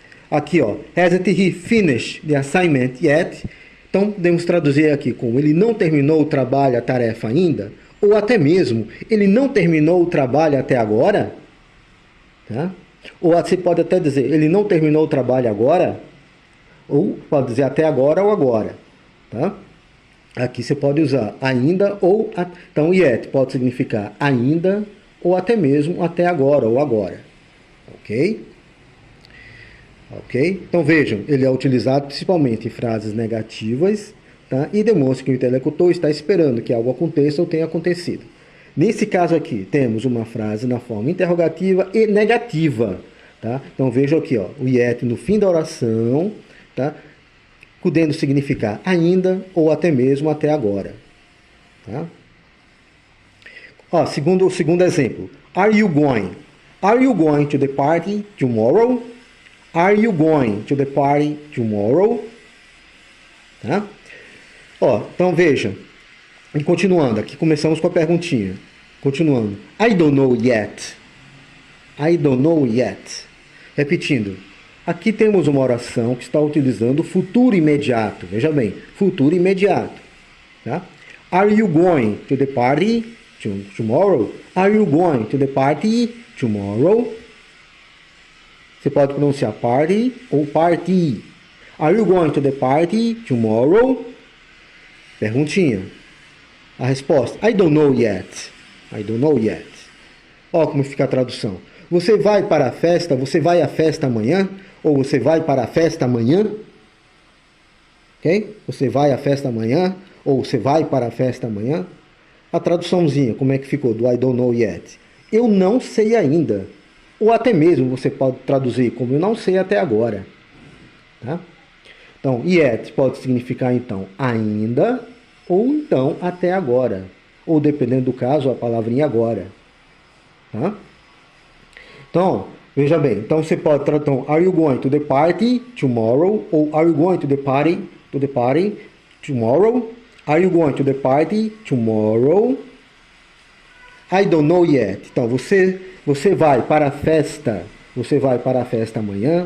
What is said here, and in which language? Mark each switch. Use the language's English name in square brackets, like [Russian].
[Portuguese] Aqui, ó, [English] hasn't he finished the assignment yet? [Portuguese] Então, podemos traduzir aqui como ele não terminou o trabalho, a tarefa ainda, ou até mesmo, ele não terminou o trabalho até agora, tá? Ou você pode até dizer, ele não terminou o trabalho agora, ou pode dizer até agora ou agora, tá? Aqui você pode usar ainda ou... Então, yet pode significar ainda ou até mesmo até agora ou agora, ok? Ok? Então, vejam, ele é utilizado principalmente em frases negativas, tá? E demonstra que o interlocutor está esperando que algo aconteça ou tenha acontecido. Nesse caso aqui, temos uma frase na forma interrogativa e negativa, tá? Então, vejam aqui, ó, o yet no fim da oração, tá? Podendo significar ainda ou até mesmo até agora, tá? Ó, segundo exemplo. [English] Are you going? Are you going to the party tomorrow? Are you going to the party tomorrow? [Portuguese] Tá? Ó, então vejam. E continuando, aqui começamos com a perguntinha. Continuando. [English] I don't know yet. I don't know yet. [Portuguese] Repetindo. Aqui temos uma oração que está utilizando o futuro imediato. Veja bem, futuro imediato. Tá? [English] Are you going to the party tomorrow? Are you going to the party tomorrow? [Portuguese] Você pode pronunciar party ou party. [English] Are you going to the party tomorrow? [Portuguese] Perguntinha. A resposta, [English] I don't know yet. I don't know yet. [Portuguese] Olha como fica a tradução. Você vai para a festa? Você vai à festa amanhã? Ou você vai para a festa amanhã? Ok? Você vai à festa amanhã? Ou você vai para a festa amanhã? A traduçãozinha, como é que ficou do [English] I don't know yet? [Portuguese] Eu não sei ainda. Ou até mesmo você pode traduzir como eu não sei até agora. Tá? Então, yet pode significar então ainda ou então até agora. Ou dependendo do caso, a palavrinha agora. Tá? Então, veja bem. Então você pode traduzir, então, [English] are you going to the party tomorrow? Ou are you going to the party tomorrow? Are you going to the party tomorrow? I don't know yet. [Portuguese] Então, você vai para a festa. Você vai para a festa amanhã.